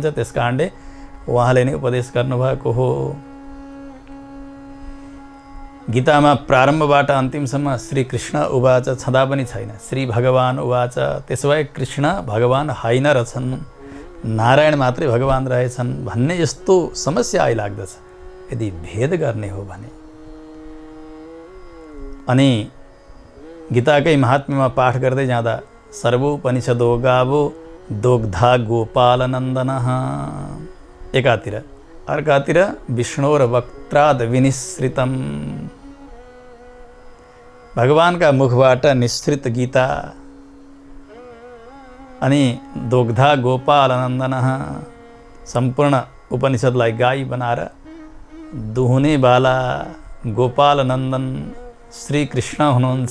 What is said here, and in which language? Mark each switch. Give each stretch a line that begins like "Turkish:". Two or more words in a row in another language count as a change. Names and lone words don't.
Nepali: त्यस कारणले उहाँले नै उपदेश गर्नुभएको हो। गीतामा प्रारम्भबाट अन्तिमसम्म
Sanskrit: श्रीकृष्ण उवाच
Nepali: छँदा पनि छैन,
Sanskrit: श्री भगवान उवाच।
Nepali: त्यसो भए कृष्ण भगवान होइन रहेछन्, नारायण मात्रै भगवान रहेछन् भन्ने यस्तो समस्या आइलाग्दछ यदि भेद गर्ने हो भने। अनि गीताकै महात्म्यमा पाठ गर्दै जाँदा
Sanskrit: सर्वोपनिषदो गावो दोग्धा गोपाल नन्दनः
Nepali: एकातिर, अर्कातिर
Sanskrit: विष्णोर वक्त्राद विनिश्रितम।
Nepali: भगवानका मुखबाट निसृत गीता अनि दोग्धा गोपाल नन्दन सम्पूर्ण उपनिषद्लाई गाई बनाएर दुहुनेवाला गोपाल नन्दन श्री कृष्ण हुनुहुन्छ।